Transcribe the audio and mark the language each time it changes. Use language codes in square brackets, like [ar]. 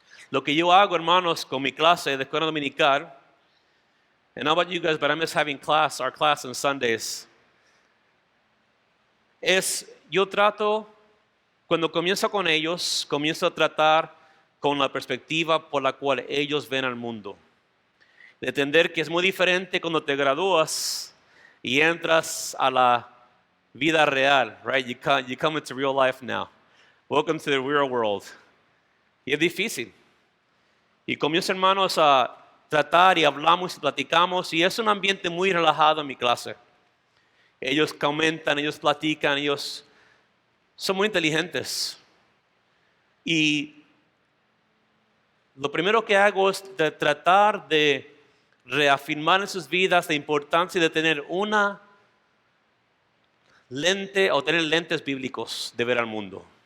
[es] Lo que yo hago, hermanos, con mi clase de escuela dominical, [en] and how about you guys, but I miss having our class on Sundays, [es] yo trato, cuando comienzo con ellos, comienzo a tratar con la perspectiva por la cual ellos ven al mundo. De entender que es muy diferente cuando te gradúas y entras a la vida real, right? [en] You come into real life now. Welcome to the real world. [es] Y es difícil. Y comienzo, hermanos, a tratar y hablamos y platicamos y es un ambiente muy relajado en mi clase. Ellos comentan, ellos platican, ellos son muy inteligentes. Y lo primero que hago es tratar de reafirmar en sus vidas la importancia de tener una lente o tener lentes bíblicos de ver al mundo.